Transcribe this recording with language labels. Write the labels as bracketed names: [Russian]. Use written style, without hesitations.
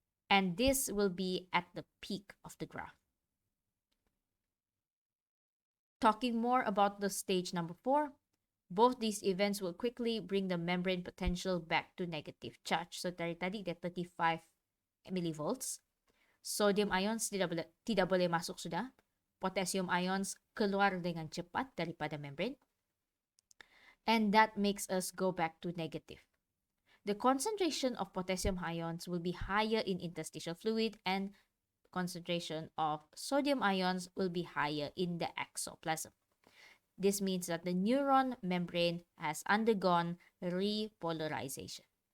[English] And this will be at the peak of the graph. Talking more about the stage number 4, both these events will quickly bring the membrane potential back to negative charge. [Malay] So dari tadi dia 35 millivolts. Sodium ions tidak boleh masuk sudah. Potassium ions keluar dengan cepat daripada membrane. [English] And that makes us go back to negative. The concentration of potassium ions will be higher in interstitial fluid and concentration of sodium ions will be higher in the exoplasm. This means that the neuron membrane has undergone repolarization.